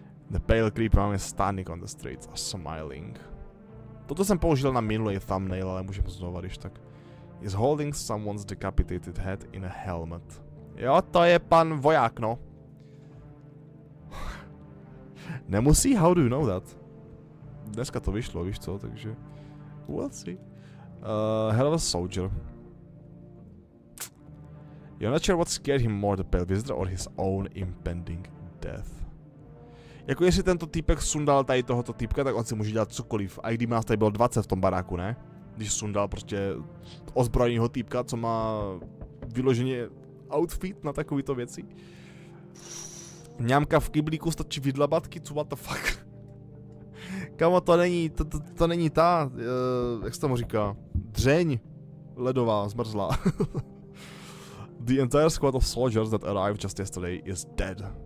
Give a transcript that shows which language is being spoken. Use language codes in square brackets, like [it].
[en] The pale creep man is standing on the street, smiling. [cs] Toto jsem použil na minulý thumbnail, ale můžeme znova, když tak. [en] Is holding someone's decapitated head in a helmet. [cs] Jo, to je pan voják, no. Nemusí, [en] how do you know that? [cs] Dneska to vyšlo, víš co, takže... [en] We'll see. Hell of a soldier. You're not sure what scared him more, the pale visitor or his own impending death. [cs] Jako jestli tento týpek sundal tady tohoto týpka, tak on si může dělat cokoliv. A i kdyby nás tady bylo 20 v tom baráku, ne? Když sundal prostě ozbrojenýho týpka, co má vyloženě outfit na takovýto věci. Mňamka v kyblíku stačí vydlabat, kicu, [en] what the fuck. [cs] Kamo, to není ta, jak se tomu říká, dřeň ledová, zmrzlá. [en] The entire squad of soldiers that arrived just yesterday is dead.